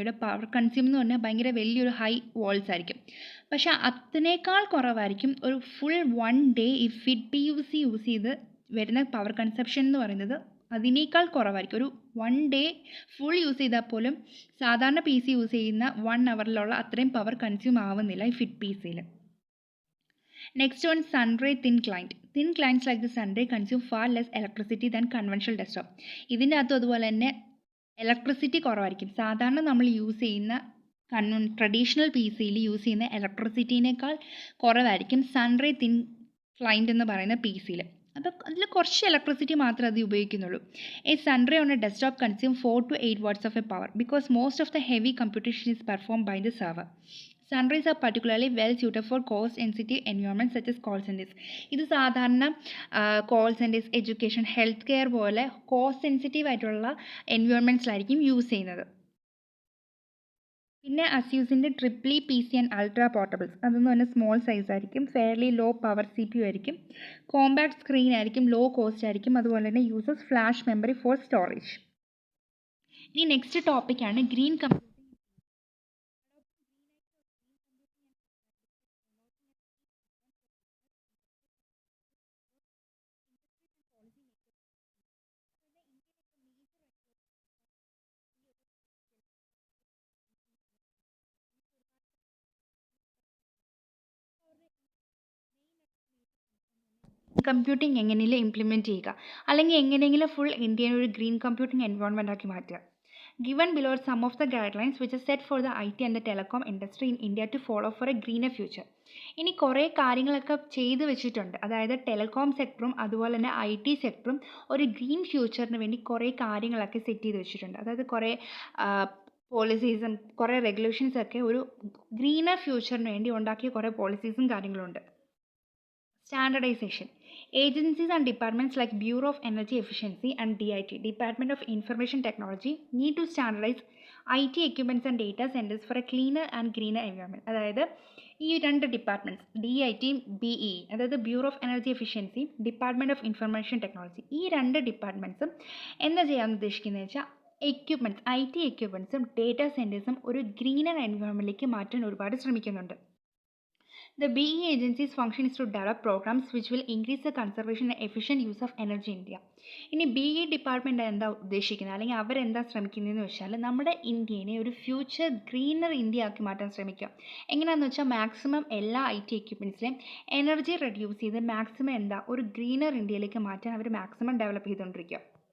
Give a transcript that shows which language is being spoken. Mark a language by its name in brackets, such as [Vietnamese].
[Malayalam] ഇവിടെ power consume എന്ന് പറഞ്ഞാൽ ഭയങ്കര വലിയൊരു ഹൈ വോൾട്സ് ആയിരിക്കും. പക്ഷേ അതിനേക്കാൾ കുറവായിരിക്കും ഒരു ഫുൾ 1 day ഈ ഫിറ്റ് പി യൂസ് ചെയ്ത് വരുന്ന പവർ കൺസപ്ഷൻ എന്ന് പറയുന്നത് അതിനേക്കാൾ കുറവായിരിക്കും. ഒരു 1 day ഫുൾ യൂസ് ചെയ്താൽ പോലും സാധാരണ പി സി യൂസ് ചെയ്യുന്ന 1 hourലുള്ള അത്രയും പവർ കൺസ്യൂം ആവുന്നില്ല ഈ ഫിറ്റ് പി സിയിൽ. [English] Next one, Sunray thin client. Thin clients like the Sunray consume far less electricity than conventional desktop. [Malayalam] ഇതിൻ്റെ അകത്തും അതുപോലെ തന്നെ ഇലക്ട്രിസിറ്റി കുറവായിരിക്കും. സാധാരണ നമ്മൾ യൂസ് ചെയ്യുന്ന ട്രഡീഷണൽ പി സിയിൽ യൂസ് ചെയ്യുന്ന ഇലക്ട്രിസിറ്റീനേക്കാൾ കുറവായിരിക്കും സൺറേ തിൻ ക്ലൈൻറ്റ് എന്ന് പറയുന്ന പി സിയിൽ. അപ്പോൾ അതിൽ കുറച്ച് ഇലക്ട്രിസിറ്റി മാത്രമേ അത് ഉപയോഗിക്കുന്നുള്ളൂ. [English] A sunray on a desktop consume 4 to 8 watts of a power because most of the heavy computation is performed by the server. Sunrays are particularly well suited for cost-sensitive environments such as call centers. [Malayalam] ഇത് സാധാരണ call centres, education, health care പോലെ cost sensitive ആയിട്ടുള്ള എൻവയോൺമെൻറ്റ്സിലായിരിക്കും use ചെയ്യുന്നത്. പിന്നെ അസ്യൂസിൻ്റെ ട്രിപ്ലി P C and ultra പോർട്ടബിൾസ്, അതെന്ന് പറഞ്ഞാൽ small size ആയിരിക്കും, fairly low power C P U ആയിരിക്കും, കോമ്പാക്ട് സ്ക്രീൻ ആയിരിക്കും, ലോ കോസ്റ്റ് ആയിരിക്കും, അതുപോലെ തന്നെ [English] Uses flash memory for storage. [Malayalam] ഇനി നെക്സ്റ്റ് ടോപ്പിക്കാണ് ഗ്രീൻ കമ്പ്യൂട്ടിംഗ്. കമ്പ്യൂട്ടിംഗ് എങ്ങനെയെങ്കിലും ഇംപ്ലിമെൻറ്റ് ചെയ്യുക, അല്ലെങ്കിൽ എങ്ങനെയെങ്കിലും ഫുൾ ഇന്ത്യയെ ഒരു ഗ്രീൻ കമ്പ്യൂട്ടിംഗ് എൻവയോൺമെൻ്റ് ആക്കി മാറ്റുക. [English] Given below are some of the guidelines which are set for the IT and the telecom industry in India to follow for a greener future. [Malayalam] ഇനി കുറേ കാര്യങ്ങളൊക്കെ ചെയ്തു വെച്ചിട്ടുണ്ട്. അതായത് ടെലികോം സെക്ടറും അതുപോലെ തന്നെ IT സെക്ടറും ഒരു ഗ്രീൻ ഫ്യൂച്ചറിന് വേണ്ടി കുറേ കാര്യങ്ങളൊക്കെ സെറ്റ് ചെയ്ത് വെച്ചിട്ടുണ്ട്. അതായത് കുറേ പോളിസീസും കുറേ റെഗുലേഷൻസൊക്കെ ഒരു ഗ്രീനർ ഫ്യൂച്ചറിന് വേണ്ടി ഉണ്ടാക്കിയ കുറേ പോളിസീസും കാര്യങ്ങളുണ്ട്. [English] Standardization. Agencies and departments like Bureau of Energy Efficiency and DIT, Department of Information Technology, need to standardize IT equipments and data centers for a cleaner and greener environment. [Malayalam] അതായത് ഈ രണ്ട് ഡിപ്പാർട്ട്മെൻറ്റ്സ് DIT, BE, അതായത് bureau of energy efficiency, department of information technology, ഈ രണ്ട് ഡിപ്പാർട്ട്മെൻറ്റ്സും എന്താ ചെയ്യാൻ ഉദ്ദേശിക്കുന്നത് വെച്ചാൽ എക്യുപ്മെൻറ്റ്സ്, IT എക്യുപ്മെൻറ്റ്സും ഡേറ്റാ സെൻറ്റേഴ്സും ഒരു ഗ്രീനർ എൻവയോൺമെൻറ്റിലേക്ക് മാറ്റാൻ ഒരുപാട് ശ്രമിക്കുന്നുണ്ട്. [English] The BE agency's function is to develop programs which will increase the conservation and efficient use of energy in India. [Malayalam] ഇനി BE ഡിപ്പാർട്ട്മെൻറ്റ് എന്താ ഉദ്ദേശിക്കുന്നത്, അല്ലെങ്കിൽ അവരെന്താ ശ്രമിക്കുന്നതെന്ന് വെച്ചാൽ നമ്മുടെ ഇന്ത്യനെ ഒരു ഫ്യൂച്ചർ ഗ്രീനർ ഇന്ത്യ ആക്കി മാറ്റാൻ ശ്രമിക്കുക. എങ്ങനെയാണെന്ന് വെച്ചാൽ മാക്സിമം എല്ലാ IT എക്യുപ്മെൻറ്റ്സിലെയും എനർജി റെഡ്യൂസ് ചെയ്ത് മാക്സിമം ഒരു ഗ്രീനർ ഇന്ത്യയിലേക്ക് മാറ്റാൻ അവർ മാക്സിമം ഡെവലപ്പ് ചെയ്തുകൊണ്ടിരിക്കുക.